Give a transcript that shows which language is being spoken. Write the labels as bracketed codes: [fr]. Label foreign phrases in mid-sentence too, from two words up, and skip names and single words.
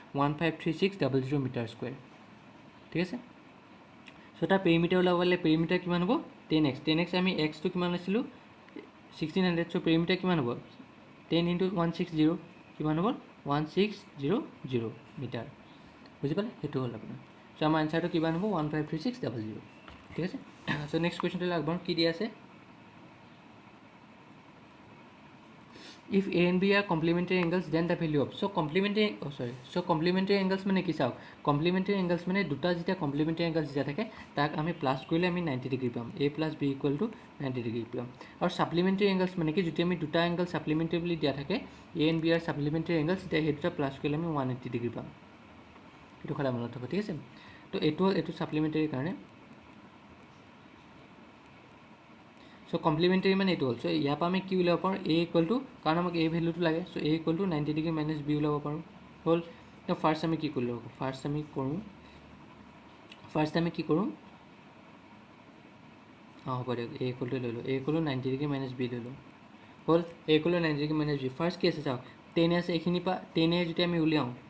[as] 15360 [en] meter square [as] ঠিক আছে চ' তাৰ পেৰিমিটাৰ ওলাব গ'লে পেৰিমিটাৰ কিমান হ'ব 10x আমি এক্সটো কিমান লৈছিলোঁ 1600 চ' পেৰিমিটাৰ কিমান হ'ব 10 × 160 কিমান হ'ব 1600 মিটাৰ বুজি পালে সেইটো হ'ল আপোনাৰ চ' আমাৰ এনচাৰটো কিমান হ'ব 15360 ঠিক আছে চ' [en] next questionটো [as] আগবাঢ়ো কি দিয়া আছে [en] if a and b are complementary angles then the value of so complementary angles [as] মানে কি চাওক [en] complementary angles [as] মানে দুটা যেতিয়া [en] complementary angles [as] যেতিয়া থাকে তাক আমি প্লাছ কৰিলে আমি 90 ডিগ্ৰী পাম a + b = 90 ডিগ্ৰী পাম আৰু [en] supplementary angles [as] মানে কি যেতিয়া আমি দুটা এংগল supplementary বুলি দিয়া থাকে [en] a and b are supplementary angles [as] তেতিয়া সেই দুটা প্লাছ কৰিলে আমি 180 ডিগ্ৰী পাম এইটো খালি মনত ৰাখিব ঠিক আছে তো এইটো supplementary কাৰণে চ' কমপ্লিমেণ্টাৰী মানে এইটো হ'ল চ' ইয়াৰ পৰা আমি কি ওলাব পাৰোঁ a = কাৰণ আমাক a ভেলুটো লাগে চ' a = 90 [en] degree minus [as] b ওলাব পাৰোঁ হ'ল তো ফাৰ্ষ্ট আমি কি কৰিলোঁ ফাৰ্ষ্ট আমি কি কৰোঁ হ'ব দিয়ক a = লৈ লওঁ a = 90 [en] degree minus [as] b লৈ লওঁ হ'ল a = 90 [en] degree minus [as] b ফাৰ্ষ্ট কি আছে চাওক 10 আছে এইখিনিৰ পৰা 10 যদি আমি উলিয়াওঁ